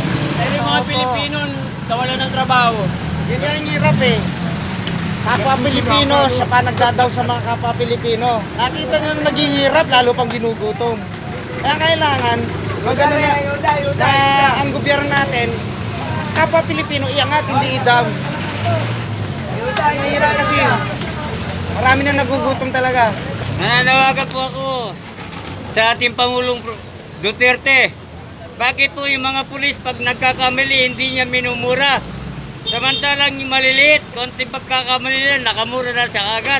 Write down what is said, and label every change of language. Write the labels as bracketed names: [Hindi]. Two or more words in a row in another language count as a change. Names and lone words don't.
[Filipino] Pero yung mga Pilipino nawala ng trabaho. Yun yung hirap eh. Kapwa Pilipino, siya pa nagdadaw sa mga kapwa Pilipino. Nakita nyo na naghihirap, lalo pang ginugutom. Kaya kailangan, na ang gobyerno natin, kapwa Pilipino, iangat, hindi i-down. Mahirap kasi. Marami na nagugutom talaga. Nananawagan po ako sa ating Pangulong Duterte. Bakit po yung mga pulis pag nagkakamali hindi niya minumura? Samantalang yung maliliit, konting pagkakamali nila, nakamura na sa agad.